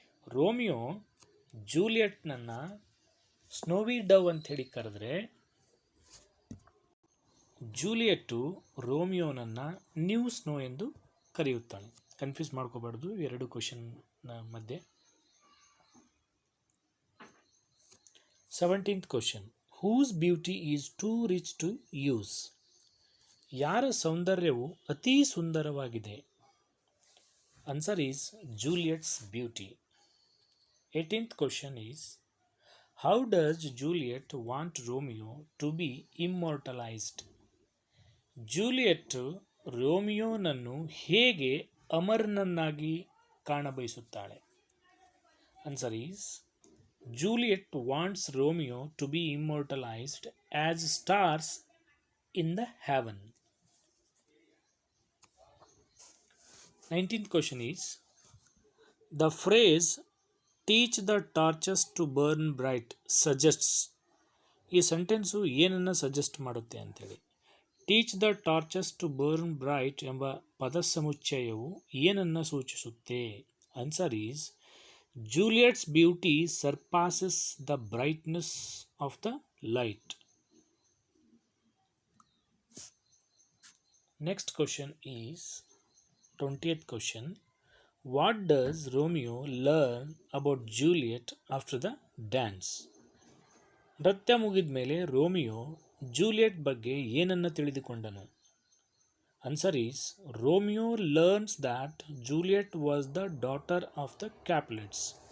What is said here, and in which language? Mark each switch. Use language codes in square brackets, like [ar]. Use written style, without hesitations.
[kn] Romeo ಜೂಲಿಯಟ್ನನ್ನು ಸ್ನೋವಿ ಡವ್ ಅಂಥೇಳಿ ಕರೆದ್ರೆ, ಜೂಲಿಯಟ್ಟು ರೋಮಿಯೋನನ್ನು new snow ಎಂದು ಕರೆಯುತ್ತಾಳೆ. ಕನ್ಫ್ಯೂಸ್ ಮಾಡ್ಕೋಬಾರ್ದು ಎರಡು ಕ್ವಶನ್ನ ಮಧ್ಯೆ. [en] 17th question, whose beauty is too rich to use? [kn] ಯಾರ ಸೌಂದರ್ಯವು ಅತಿ ಸುಂದರವಾಗಿದೆ? [en] Answer is Juliet's beauty. 18th question is, how does Juliet want Romeo to be immortalized? [kn] Juliet ರೋಮಿಯೋನನ್ನು ಹೇಗೆ ಅಮರನನ್ನಾಗಿ ಕಾಣಬಯಸುತ್ತಾಳೆ? [en] Answer is, Juliet wants Romeo to be immortalized as stars in the heaven. 19th question is, the phrase teach the torches to burn bright suggests. [kn] ಈ sentence ಏನನ್ನು suggest ಮಾಡುತ್ತೆ ಅಂಥೇಳಿ. [en] teach the torches to burn bright [kn] ಎಂಬ ಪದ ಸಮುಚ್ಚಯವು ಏನನ್ನು ಸೂಚಿಸುತ್ತೆ? [en] Answer is, Juliet's beauty surpasses the brightness of the light. Next question is 20th question, what does Romeo learn about Juliet after the dance? [kn] ನೃತ್ಯ ಮುಗಿದ ಮೇಲೆ Romeo Juliet ಬಗ್ಗೆ ಏನನ್ನು ತಿಳಿದುಕೊಂಡನು? [en] Answer is Romeo learns that Juliet was the daughter of the Capulets.